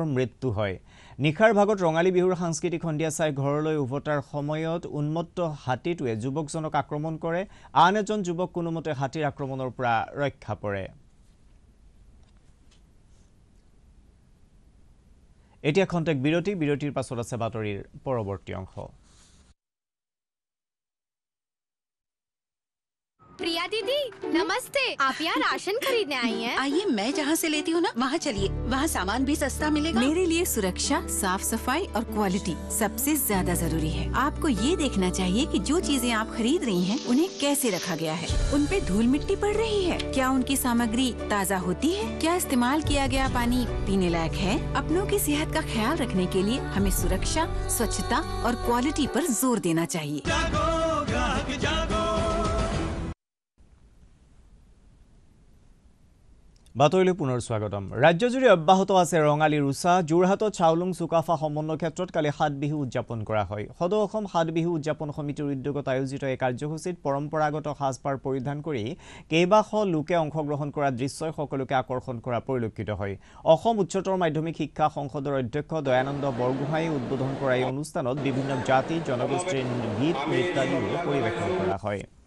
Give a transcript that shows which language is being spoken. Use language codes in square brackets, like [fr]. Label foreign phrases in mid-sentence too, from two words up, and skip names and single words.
[as] মৃত্যু হয় নিশাৰ ভাগত ৰঙালী বিহুৰ সাংস্কৃতিক সন্ধিয়া চাই ঘৰলৈ উভতাৰ সময়ত উন্মত্ত হাতীটোৱে যুৱকজনক আক্ৰমণ কৰে আন এজন যুৱক কোনোমতে হাতীৰ আক্ৰমণৰ পৰা ৰক্ষা পৰে এতিয়া খন্তেক বিৰতিৰ পাছত আছে বাতৰিৰ পৰৱৰ্তী অংশ [hi] प्रिया दीदी नमस्ते आप यहाँ राशन खरीदने आई हैं? आइए मैं जहाँ से लेती हूँ ना वहाँ चलिए वहाँ सामान भी सस्ता मिलेगा मेरे लिए सुरक्षा साफ सफाई और क्वालिटी सबसे ज्यादा जरूरी है आपको ये देखना चाहिए कि जो चीजें आप खरीद रही हैं उन्हें कैसे रखा गया है उन पे धूल मिट्टी पड़ रही है क्या उनकी सामग्री ताज़ा होती है क्या इस्तेमाल किया गया पानी पीने लायक है अपनों की सेहत का ख्याल रखने के लिए हमें सुरक्षा स्वच्छता और क्वालिटी पर जोर देना चाहिए [as] বাতৰিলৈ পুনৰ স্বাগতম ৰাজ্যজুৰি অব্যাহত আছে ৰঙালীৰ উৎসাহ যোৰহাটত চাউলুং চুকাফা সমন্বয় ক্ষেত্ৰত কালি 7 বিহু উদযাপন কৰা হয় সদৌ অসম 7 বিহু উদযাপন সমিতিৰ উদ্যোগত আয়োজিত এই কাৰ্যসূচীত পৰম্পৰাগত সাজপাৰ পৰিধান কৰি কেইবাশ লোকে অংশগ্ৰহণ কৰা দৃশ্যই সকলোকে আকৰ্ষণ কৰা পৰিলক্ষিত হয় অসম উচ্চতৰ মাধ্যমিক শিক্ষা সংসদৰ অধ্যক্ষ দয়ানন্দ বৰগোহাঁই উদ্বোধন কৰা এই অনুষ্ঠানত বিভিন্ন জাতি জনগোষ্ঠীৰ গীত নৃত্যাদিও পৰিৱেশন কৰা হয়